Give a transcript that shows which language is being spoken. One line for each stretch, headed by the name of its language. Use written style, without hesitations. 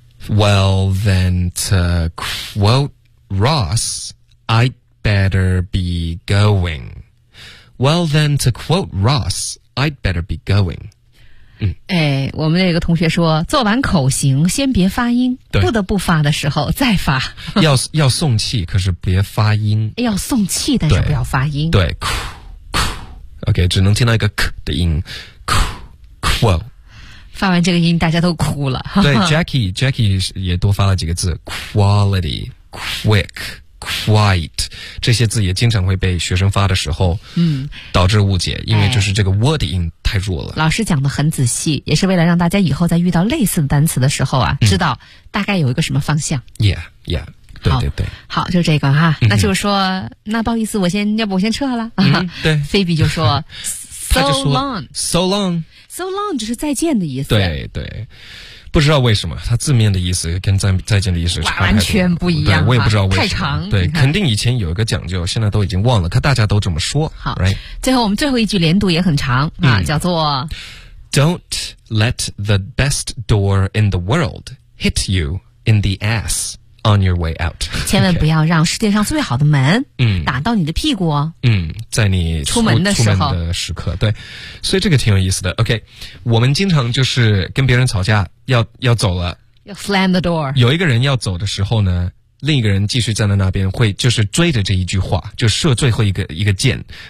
English: Well, then to quote Ross, I'd better be going. Well, then to quote Ross, I'd better be going.
Chinese: 哎，我们那个同学说，做完口型先别发音，不得不发的时候再发。要送气，可是别发音。要送气，但是不要发音。对，哭哭。 OK， 只能听到一个咳的音，哭哭。发完这个音，大家都哭了。对，Jackie 也多发了几个字 ，quality， quick。 Quite 这些字也经常会被学生发的时候导致误解，因为就是这个 word 音太弱了。老师讲得很仔细，也是为了让大家以后在遇到类似的单词的时候啊知道大概有一个什么方向。 Yeah, 对对对。好，就这个哈。那就是说那不好意思，我先撤了。对。菲比就说
English: So long. So long.
Chinese: So long 就是再见的意思。对对。不知道为什么，它字面的意思跟再见的意思差完全不一样。对，我也不知道为什么。太长。对，肯定以前有一个讲究，现在都已经忘了，可大家都这么说。好、
English: right?
Chinese: 最后我们最后一句连读也很长啊，叫做
English: Don't let the best door in the world hit you in the ass on your way out.
Chinese: 千万不要让世界上最好的门打到你的屁股。在你出门的时刻。对。所以这个挺有意思的。 OK, 我们经常就是跟别人吵架要走了。要
English: slam the door.
Chinese: 有一个人要走的时候呢，另一个人继续站在那边会就是追着这一句话，就射最后一个箭。